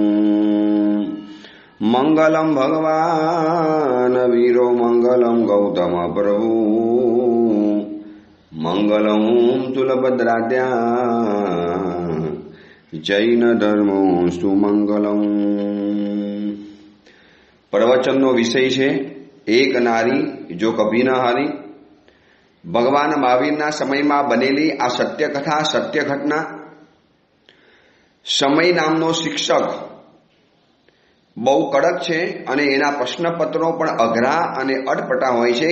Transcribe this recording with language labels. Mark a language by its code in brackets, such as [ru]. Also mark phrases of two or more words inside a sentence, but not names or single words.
[sa] मंगलम भगवान वीरो मंगलम गौतम प्रभु मंगलम तुलभद्राद्या जैन धर्मोस्तु मंगलम। [gu] प्रवचनનો વિષય છે એક નારી જો કભી ન હારી। ભગવાન મહાવીરના સમયમાં બનેલી આ સત્ય કથા, સત્ય ઘટના। સમય નામનો શિક્ષક બહુ કડક છે અને એના પ્રશ્નપત્રો પણ અઘરા અને અટપટા હોય છે।